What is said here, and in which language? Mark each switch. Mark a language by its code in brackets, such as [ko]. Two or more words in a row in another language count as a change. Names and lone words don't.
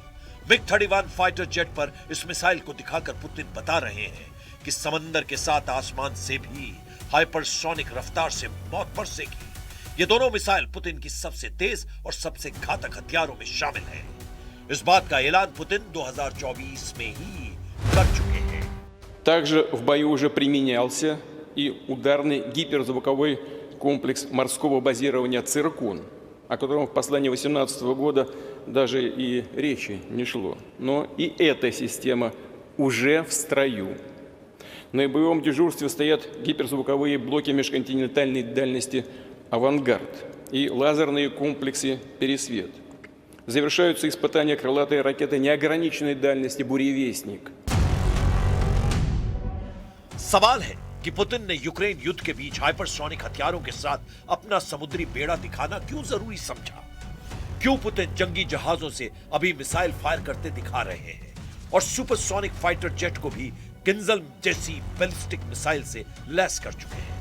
[hi] MiG-31 फाइटर जेट पर इस मिसाइल को दिखाकर पुतिन बता रहे हैं कि समंदर के साथ आसमान से भी हाइपरसोनिक रफ्तार से मौत बरसेगी। ये दोनों मिसाइल पुतिन की सबसे तेज और सबसे घातक हथियारों में शामिल है। इस बात का ऐलान पुतिन 2024 में ही कर चुके हैं। [ru] Также в бою уже применялся и ударный гиперзвуковой комплекс морского базирования «Циркон», о котором в послании 2018 года даже и речи не шло. Но и эта система уже в строю. На боевом дежурстве стоят гиперзвуковые блоки межконтинентальной дальности «Авангард» и лазерные комплексы «Пересвет». Завершаются испытания крылатой ракеты неограниченной дальности «Буревестник». [hi] सवाल है कि पुतिन ने यूक्रेन युद्ध के बीच हाइपरसोनिक हथियारों के साथ अपना समुद्री बेड़ा दिखाना क्यों जरूरी समझा? क्यों पुतिन जंगी जहाजों से अभी मिसाइल फायर करते दिखा रहे हैं और सुपरसोनिक फाइटर जेट को भी किंजल जैसी बैलिस्टिक मिसाइल से लैस कर चुके हैं?